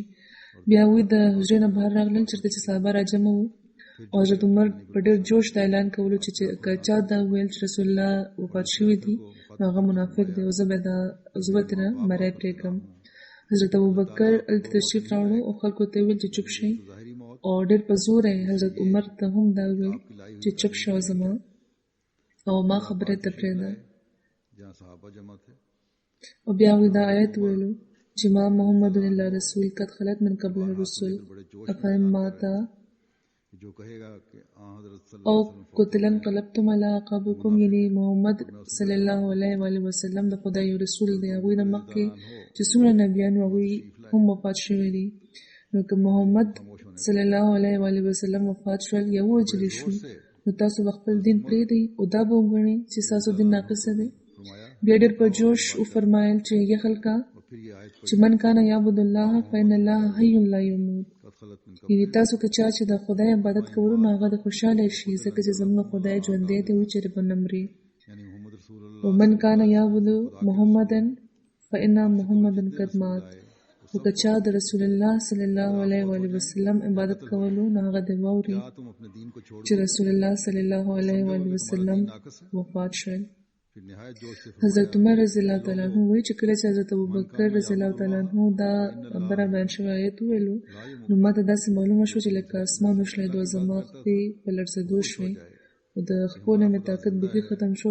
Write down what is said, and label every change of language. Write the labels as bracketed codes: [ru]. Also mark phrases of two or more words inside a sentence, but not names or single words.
[ps] بیا هغوی د حجرې نه بهر راغلل چېرته چې صحابه راجمع وو او حضرت عمر په ډېر جوش دا اعلان کولو چې که چا دا ویل چې رسول الله وفات شوي دي نو هغه منافق دی او زه به ترنه مری پرېږدم. حضرت ابوبکر هلته تشریف راوړو او خلکو ته یې ویل چې چوپ شئ او ډېر په زور یې حضرت عمر ته هم دا ویل چې چوپ شو زما او ما خبرې ته پرېږده. [ur] جہاں صحابہ جمع تھے [ps] او بیا هغوی دا آیت ویلو چې [ar] ما محمد الا رسول قد خلت من قبله الرسل افهم ماته [ur] جو کہے گا کہ حضرت صلی [ps] او [ar] اللہ علیہ وسلم قتلا انقلبتم علی اعقابکم [ps] یعنی محمد [ar] صلی الله علیه و آله وسلم [ps] د خدای یو رسول دی. هغوی نه مخکې چې څومره نبیان وو هغوی هم وفات شوي دي. نو که محمد [ar] صلی الله علیه و آله وسلم [ps] وفات شول یا ووژل شو نو تاسو به خپل دین پرېږدئ او دا به وګڼئ چې ستاسو دین ناقصه دی. بیا ډېر په جوش وفرمایل چې ای خلکه [ur] اور پھر یہ آیت [ps] چې [ar] من کان یعبد الله فإن الله حی لا یموت [ps] یعنی تاسو که چا چې د خدای عبادت کولو نو هغه د خوشاله شي ځکه چې زموږ خدای ژوندی دی او چېرې به نه مري. [ar] ومن کان یعبد محمدا فإن محمدا قد مات. [ps] او که چا د رسول الله [ar] صلی الله علیه و آله وسلم [ps] عبادت کولو نو هغه د واوري چې رسول الله [ar] صلی الله علیه و آله وسلم [ps] وفات شول. حضرت عمر [ar] رضی الله تعالی عنہ [ps] وایي چې کله چې حضرت ابوبکر [ar] رضی الله تعالی عنہ [ps] دا خبره بیان شوی آیت ویلو نو ماته داسې معلومه شو چې لکه اسمان وشلېدو، زما خپې په لړزېدو شوې او د خپو نه مې طاقت بیخي ختم شو.